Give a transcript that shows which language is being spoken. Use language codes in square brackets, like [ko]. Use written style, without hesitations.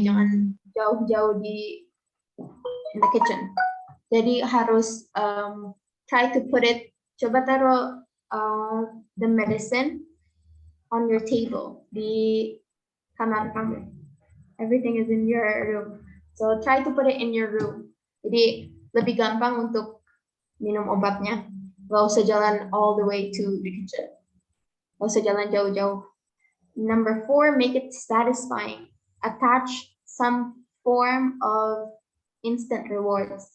[id] Jangan jauh-jauh [en] in the kitchen. [id] Jadi harus [en] try to put it. [id] Coba taruh [en] the medicine on your table [id] di kamar kamu. [en] Everything is in your room. So try to put it in your room. [id] Jadi lebih gampang untuk minum obatnya. Gak usah jalan [en] all the way to the kitchen. [id] Gak usah jalan jauh-jauh. [en] Number 4, make it satisfying. Attach some form of instant rewards.